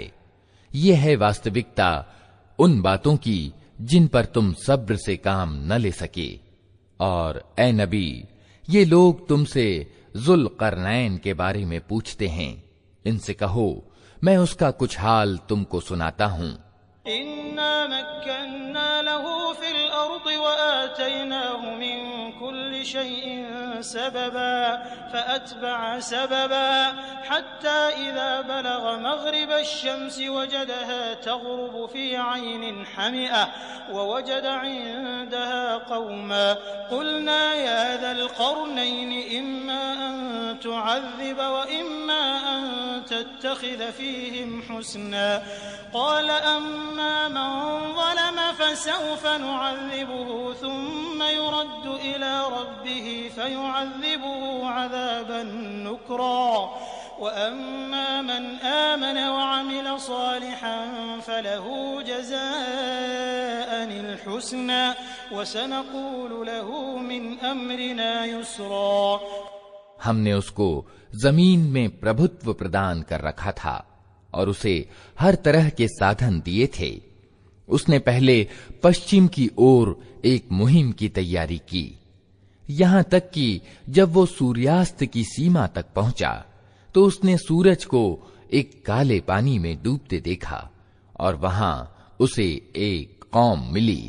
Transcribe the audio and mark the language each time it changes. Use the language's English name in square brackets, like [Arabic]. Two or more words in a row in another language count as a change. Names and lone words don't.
[Hindi] ये है वास्तविकता उन बातों की जिन पर तुम सब्र से काम न ले सके। और ए नबी, ये लोग तुमसे ज़ुल्क़रनैन के बारे में पूछते हैं। इनसे कहो, मैं उसका कुछ हाल तुमको सुनाता हूँ। [Arabic] إنا مكنا له في الأرض وآتيناه من كل شيء سببا فأتبع سببا حتى إذا بلغ مغرب الشمس وجدها تغرب في عين حمئة ووجد عندها قوما قلنا يا ذا القرنين إما أن تعذب وإما أن تتخذ فيهم حسنا قال أما من ظلم فسوف نعذبه ثم يرد إلى ربه فيعذبه عذابا نكرا وأما من آمن وعمل صالحا فله جزاء الحسنى وسنقول له من أمرنا يسرا. [Hindi] हमने उसको जमीन में प्रभुत्व प्रदान कर रखा था और उसे हर तरह के साधन दिए थे। उसने पहले पश्चिम की ओर एक मुहिम की तैयारी की, यहां तक कि जब वो सूर्यास्त की सीमा तक पहुंचा तो उसने सूरज को एक काले पानी में डूबते देखा और वहां उसे एक कौम मिली।